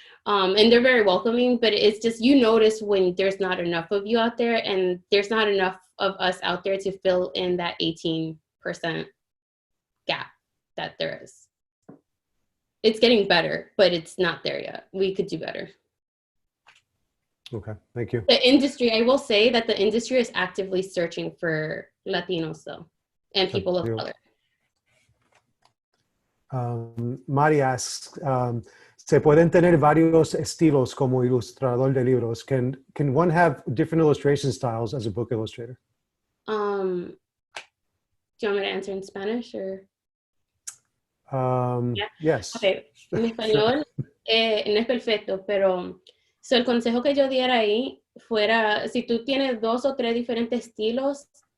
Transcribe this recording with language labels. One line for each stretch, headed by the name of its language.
English: And they're very welcoming, but it's just, you notice when there's not enough of you out there, and there's not enough of us out there to fill in that 18% gap that there is. it's getting better, but it's not there yet. We could do better. Okay, thank you. The industry, I will say that the industry is actively searching for Latinos though, and people of color. Mari asks,
Spanish: se pueden tener varios estilos como ilustrador de libros.
English: Can one have different illustration styles as a book illustrator? Do you want me to answer in Spanish or? Yeah. Yes. Okay.
Spanish: Mi español no es perfecto, pero so el consejo que yo diera ahí fuera, si tú tienes 2 o 3 diferentes estilos,